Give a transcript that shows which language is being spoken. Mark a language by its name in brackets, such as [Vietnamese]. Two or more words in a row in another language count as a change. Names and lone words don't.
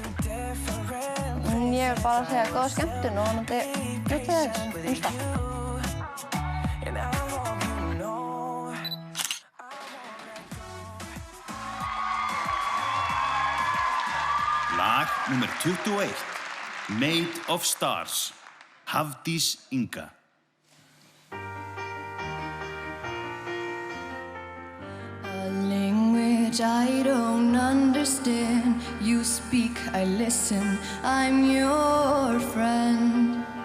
[Icelandic] Ég vil bara segja góða skemmtun og vonandi njótið þess stað. Lag númer 21, Made of Stars, Hafdís Inga. [English] A language I don't understand. You speak, I listen. I'm your friend.